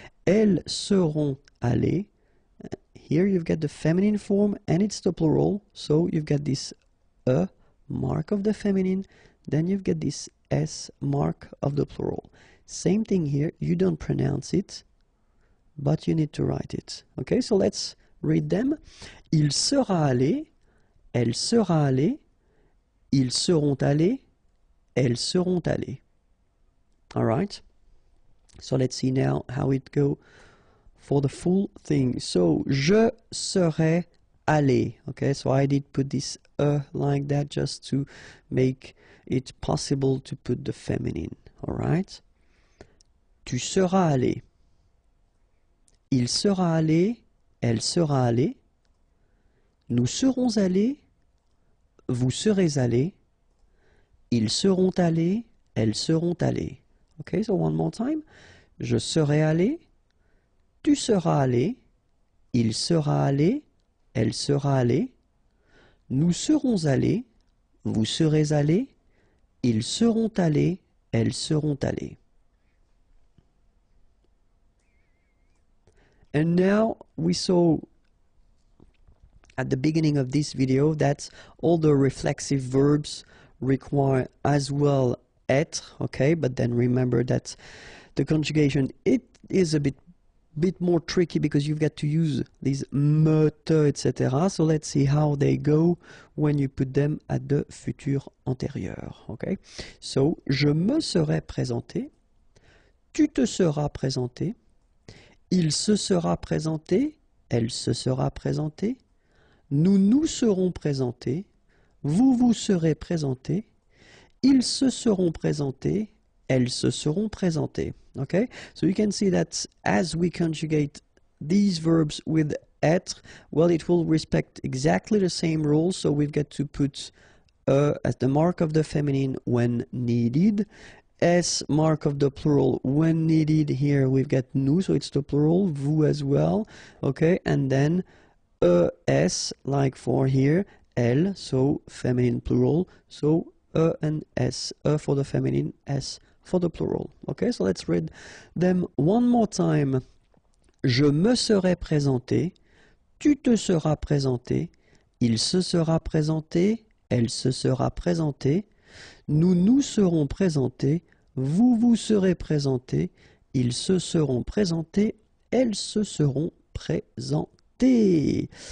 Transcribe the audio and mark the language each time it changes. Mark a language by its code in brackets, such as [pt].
[fr] Elles seront allées. [en] Here you've got the feminine form and it's the plural, so you've got this a mark of the feminine, then you've got this s mark of the plural. Same thing here, you don't pronounce it, but you need to write it. Okay, so let's read them. [fr] Il sera allé, elle sera allée, ils seront allés, elles seront allées. [en] All right, so let's see now how it go for the full thing. So, [fr] je serai allé. [en] Okay, so I did put this like that just to make it possible to put the feminine. [fr] All right. Tu seras allé. Il sera allé, elle sera allée. Nous serons allés, vous serez allés. Ils seront allés, elles seront allées. [en] Okay, so one more time. [fr] Je serai allé, tu seras allé, il sera allé, elle sera allée. Nous serons allés, vous serez allés, ils seront allés, elles seront allées. [en] And now we saw at the beginning of this video that all the reflexive verbs require as well être, okay, but then remember that the conjugation, it is a bit more tricky because you've got to use these me, te, etc. So let's see how they go when you put them at the futur antérieur, okay? [fr] So, je me serai présenté, tu te seras présenté, il se sera présenté, elle se sera présentée, nous nous serons présentés, vous vous serez présentés, ils se seront présentés, elles se seront présentées. [en] Okay, so you can see that as we conjugate these verbs with être, well, it will respect exactly the same rules. So we've got to put as the mark of the feminine when needed, S mark of the plural when needed. Here we've got nous, so it's the plural, vous as well. Okay, and then es, like for here, elle, so feminine plural, so and s, for the feminine, s for the plural. Okay, so let's read them one more time. [fr] Je me serai présenté, tu te seras présenté, il se sera présenté, elle se sera présentée, nous nous serons présentés, vous vous serez présentés, ils se seront présentés, elles se seront présentées.